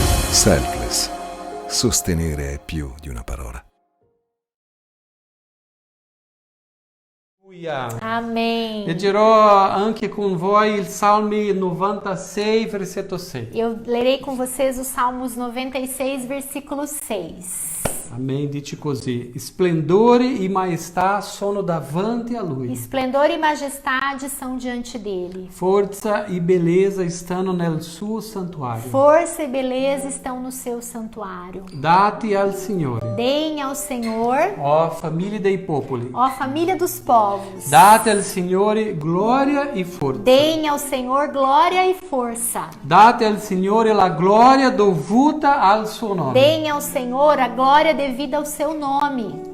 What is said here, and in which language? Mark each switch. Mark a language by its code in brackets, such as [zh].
[it] Selfless. Sostenere è più di una parola. [pt] Amém. [it] Leggerò anche con voi il Salmi 96, versetto 6. [pt] Eu lerei com vocês os Salmos 96, versículo 6. Amém. [it] Dice così: Splendore e maestà sono davanti a lui. [pt] Esplendor e majestade são diante dele. [it] Forza e beleza stanno nel suo santuario. [pt] Força e beleza estão no seu santuário. [it] Date al Signore, [pt] Deem ao Senhor, [it] ó famiglie dei popoli. [pt] ó família dos povos. [it] Date al Signore gloria e forza. [pt] Deem ao Senhor glória e força. [it] Date al Signore la gloria dovuta al suo nome. [pt] Deem ao Senhor a glória devida ao seu nome.